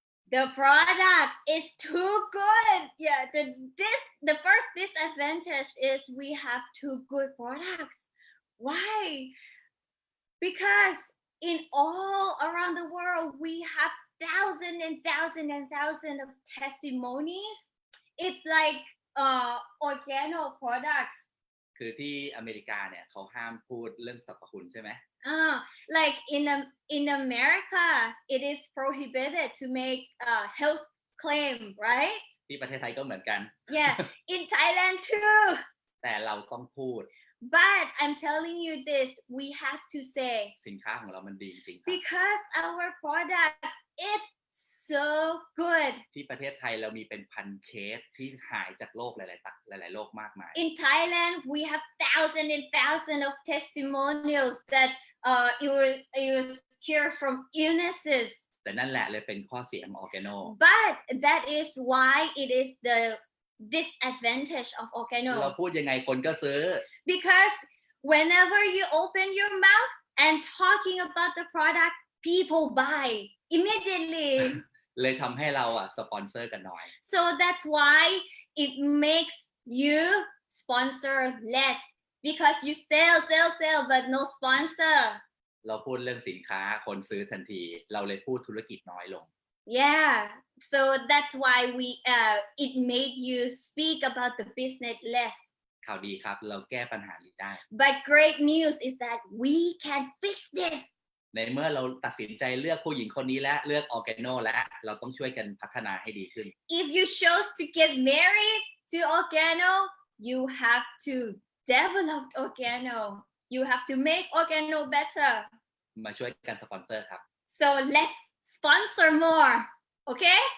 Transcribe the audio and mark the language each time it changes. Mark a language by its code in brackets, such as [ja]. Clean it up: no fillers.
[en] The product is too good. Yeah, the first disadvantage is we have too good products. Why? Because in all around the world, we have thousands and thousands and thousands of testimonies. It's like Organo products. [th] คือที่อเมริกาเนี่ยเขาห้ามพูดเรื่องสรรพคุณใช่ไหม [en] Like in America, it is prohibited to make health claim, right? [th] ที่ประเทศไทยก็เหมือนกัน [en] Yeah, in Thailand too. [th] แต่เราต้องพูด [en] But I'm telling you this, we have to say [th] สินค้าของเรามันดีจริงๆครับ [en] because our product is so good. [th] ที่ประเทศไทยเรามีเป็นพันเคสที่หายจากโรคหลายๆโรคมากมาย [en] In Thailand, we have thousands and thousands of testimonials that it was cured from illnesses. [th] แต่นั่นแหละเลยเป็นข้อเสียของ Organo. [en] But that is why it is the disadvantage of [th] เรา [en] Organo. [th] พูดยังไงคนก็ซื้อ [en] Because whenever you open your mouth and talking about the product, people buy immediately. [th] เลยทำให้เราสปอนเซอร์กันน้อย [en] So that's why it makes you sponsor less. Because you sell, but no sponsor. [th] เราพูดเรื่องสินค้าคนซื้อทันที เราเลยพูดธุรกิจน้อยลง [en] Yeah, so that's why it made you speak about the business less. [th] ข่าวดีครับเราแก้ปัญหานี้ได้ [en] But great news is that we can fix this. [th] ในเมื่อเราตัดสินใจเลือกผู้หญิงคนนี้และเลือก Organo และเราต้องช่วยกันพัฒนาให้ดีขึ้น [en] If you chose to get married to Organo, you have to develop Organo. You have to make Organo better. [th] มาช่วยกันสปอนเซอร์ครับ [en] So let's sponsor more, okay?